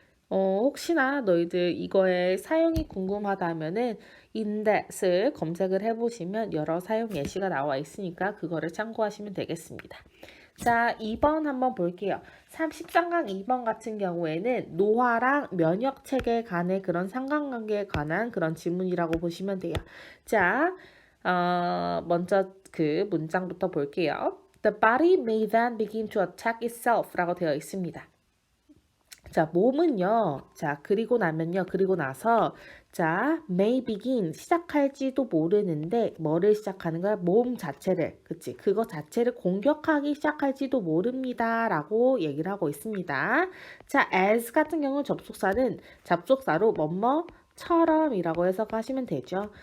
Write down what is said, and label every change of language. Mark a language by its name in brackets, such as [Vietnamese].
[Korean] 혹시나 너희들 이거의 사용이 궁금하다면은 index을 검색을 해보시면 여러 사용 예시가 나와 있으니까 그거를 참고하시면 되겠습니다. 자, 2번 한번 볼게요. 13강 2번 같은 경우에는 노화랑 면역 체계 간의 그런 상관관계에 관한 그런 질문이라고 보시면 돼요. 자, 먼저 그 문장부터 볼게요. [English] The body may then begin to attack itself [Korean] 라고 되어 있습니다. 자, 몸은요. 자, 그리고 나서 자, may begin 시작할지도 모르는데 뭐를 시작하는 거야? 몸 자체를. 그치? 그거 자체를 공격하기 시작할지도 모릅니다라고 얘기를 하고 있습니다. 자, as 같은 경우 접속사는 접속사로 처럼이라고 해석하시면 되죠.